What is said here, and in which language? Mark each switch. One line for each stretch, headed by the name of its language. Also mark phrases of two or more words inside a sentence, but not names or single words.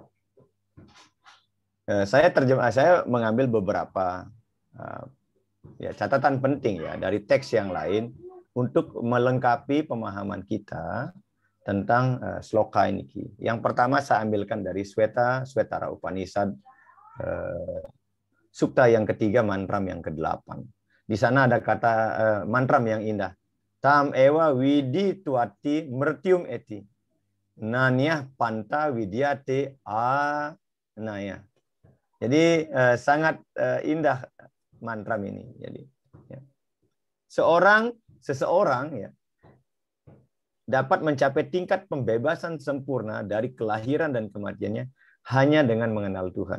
Indonesian: Saya mengambil beberapa catatan penting ya dari teks yang lain untuk melengkapi pemahaman kita tentang sloka ini. Yang pertama saya ambilkan dari Swetara Upanishad, sukta yang ketiga, mantram yang ke-8. Di sana ada kata mantram yang indah.
Sanskrit: Tam ewa widi tuati mertium eti. Nanyah panta widyate anaya.
Indonesian: Jadi sangat indah mantram ini. Jadi ya. Seseorang ya dapat mencapai tingkat pembebasan sempurna dari kelahiran dan kematiannya hanya dengan mengenal Tuhan.